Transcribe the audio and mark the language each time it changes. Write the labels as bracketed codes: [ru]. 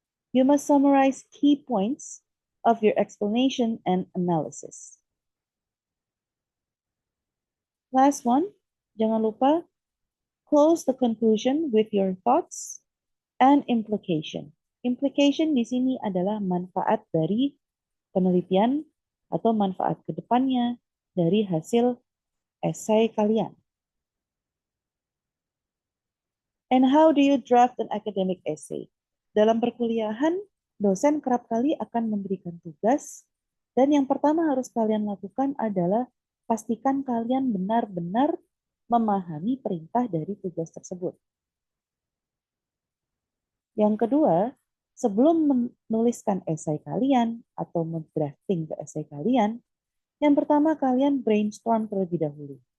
[en] You must summarize key points of your explanation and analysis. Last one, [id] jangan lupa [en] close the conclusion with your thoughts and implication. [id] Implication di sini adalah manfaat dari penelitian atau manfaat ke depannya dari hasil esai kalian. [en] And how do you draft an academic essay? [id] Dalam perkuliahan, dosen kerap kali akan memberikan tugas, dan yang pertama harus kalian lakukan adalah pastikan kalian benar-benar memahami perintah dari tugas tersebut. Yang kedua, sebelum menuliskan esai kalian atau mendrafting ke esai kalian, yang pertama kalian brainstorm terlebih dahulu.